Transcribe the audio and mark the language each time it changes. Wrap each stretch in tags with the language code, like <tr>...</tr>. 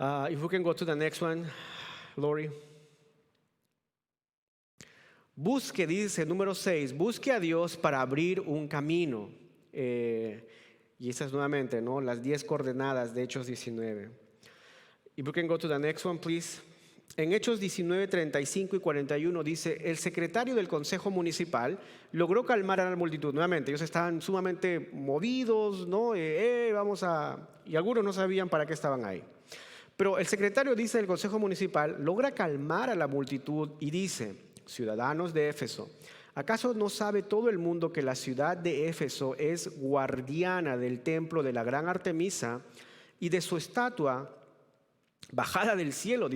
<en>If we can go to the next one, Lori.</en> <es>Busque, dice número 6, busque a Dios para abrir un camino. Y esas nuevamente, ¿no?, las 10 coordenadas de Hechos 19.</es> <en>If we can go to the next one, please.</en> <es>En Hechos 19, 35 y 41 dice, el secretario del Consejo Municipal logró calmar a la multitud. Nuevamente, ellos estaban sumamente movidos, ¿no? Y algunos no sabían para qué estaban ahí. Pero el secretario, dice, del Consejo Municipal logra calmar a la multitud y dice, ciudadanos de Éfeso, ¿acaso no sabe todo el mundo que la ciudad de Éfeso es guardiana del templo de la gran Artemisa y de su estatua bajada del cielo?</es>